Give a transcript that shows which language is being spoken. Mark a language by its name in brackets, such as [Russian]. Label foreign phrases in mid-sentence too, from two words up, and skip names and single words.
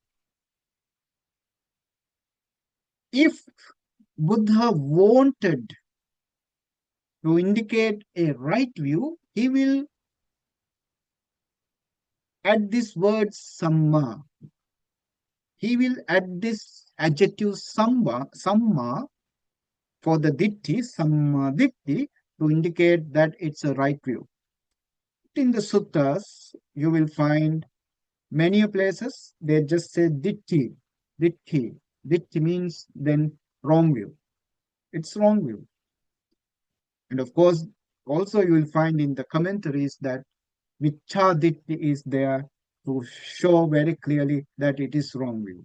[English] If Buddha wanted to indicate a right view, he will add this word samma. He will add this adjective samma for the ditti, [Pali] samma ditti, [English] to indicate that it's a right view. In the suttas, you will find many places they just say [Pali] ditti, ditti. [English] Ditti means then wrong view. It's wrong view. And of course, also you will find in the commentaries that [Pali] Michcha ditti [English] is there to show very clearly that it is wrong view.